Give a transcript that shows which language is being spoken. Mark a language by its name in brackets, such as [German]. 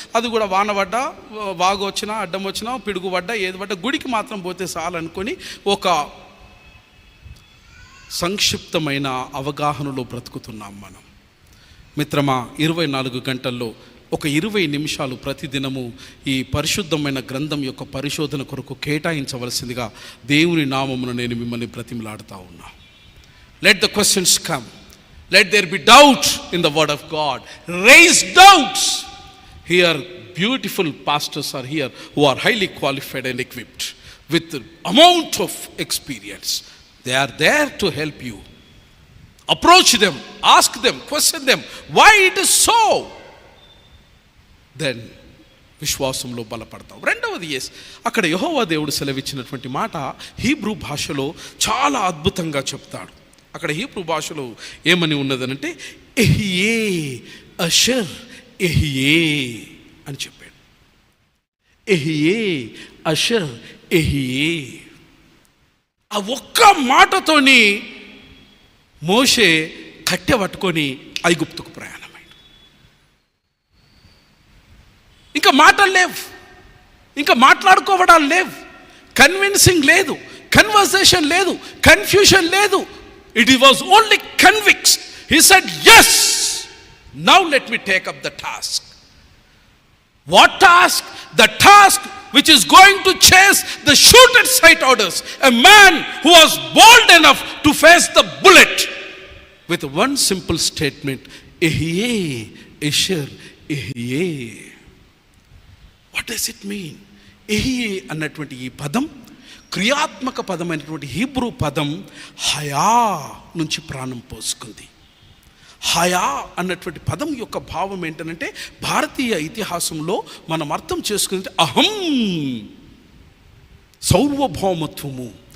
[Telugu] అది కూడా వాన పడ్డా, వాగు వచ్చినా, అడ్డం వచ్చినా, పిడుగు పడ్డా, ఏది పడ్డా గుడికి మాత్రం పోతే చాలనుకొని ఒక సంక్షిప్తమైన అవగాహనలో బ్రతుకుతున్నాం మనం. మిత్రమా, 24 గంటల్లో ఒక 20 నిమిషాలు ప్రతిదినము ఈ పరిశుద్ధమైన గ్రంథం యొక్క పరిశోధన కొరకు కేటాయించవలసిందిగా దేవుని నామమున నేను మిమ్మల్ని బ్రతిమలాడుతూ ఉన్నా. [English] Let the questions come. Let there be doubt in the word of God. Raise doubts. Here beautiful pastors are here who are highly qualified and equipped with amount of experience. They are there to help you. Approach them, ask them, question them why it is so. [Telugu] Then విశ్వాసంలో బలపడతావు. రెండవది, అక్కడ యెహోవా దేవుడు సెలవిచ్చినటువంటి మాట Hebrew భాషలో చాలా అద్భుతంగా చెప్తాడు. అక్కడ హీబ్రూ భాషలో ఏమని ఉన్నదనంటే, [Hebrew] ఎహియే అషర్ ఎహియే [Telugu] అని చెప్పాడు. [Hebrew] ఎహియే అషర్ ఎహియే. [Telugu] ఆ ఒక్క మాటతోని మోషే కట్టె పట్టుకొని ఐగుప్తుకు ప్రయాణమైంది. ఇంకా మాటలు లేవు, ఇంకా మాట్లాడుకోవడాలు లేవు, కన్విన్సింగ్ లేదు, కన్వర్సేషన్ లేదు, కన్ఫ్యూషన్ లేదు. [English] It was only convinced. He said, yes, now let me take up the task. What task? The task which is going to chase the shoot at sight orders. A man who was bold enough to face the bullet with one simple statement, [Hebrew] Ehyeh, Esher, Ehyeh. [English] What does it mean? [Telugu] Ehyeh అన్నటువంటి ఈ పదం క్రియాత్మక పదమైనటువంటి Hebrew పదం Hagia నుంచి ప్రాణం పోసుకుంది. Hagia అన్నటువంటి పదం యొక్క భావం ఏంటంటే, భారతీయ ఇతిహాసంలో మనం అర్థం చేసుకుంటే అహం, సార్వభౌమత్వము,